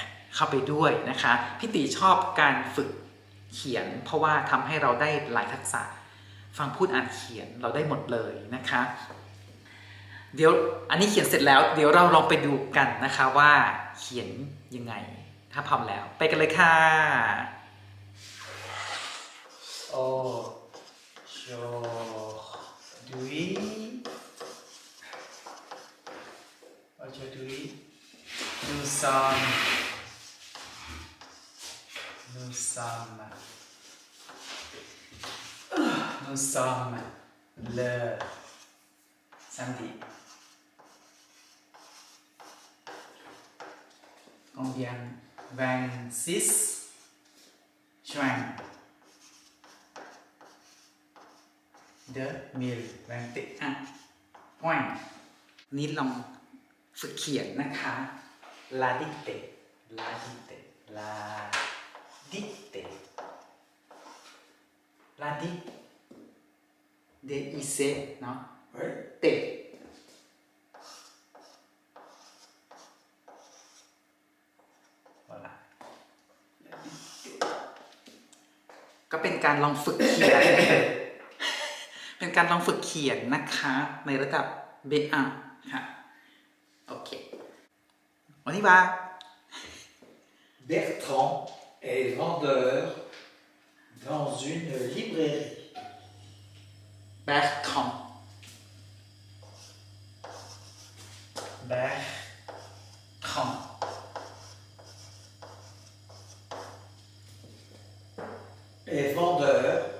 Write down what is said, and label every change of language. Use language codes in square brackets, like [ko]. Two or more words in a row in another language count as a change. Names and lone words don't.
[th] เข้าไปด้วยนะคะพี่ตีชอบการฝึกเขียนเพราะว่าทำให้เรา ได้หลายทักษะฟังพูดอ่านเขียนเราได้หมดเลยนะคะเดี๋ยวอันนี้เขียนเสร็จ แล้วเดี๋ยวเราลองไปดูกันนะคะว่าเขียนยังไงถ้าพร้อมแล้วไปกันเลยค่ะ [fr] Aujourd'hui nous sommes le samedi. Combien? 26 juin 2021 point [th] นี้ลองฝึกเขียนนะคะ [fr] la dicte [th] DIC เนาะ เตะก็เป็นการลองฝึกเขียน เป็นการลองฝึกเขียนนะคะในระดับ B1 ค่ะโอเควันนี้ว่า [fr] Bertrand est vendeur dans une librairie. Bertrand est vendeur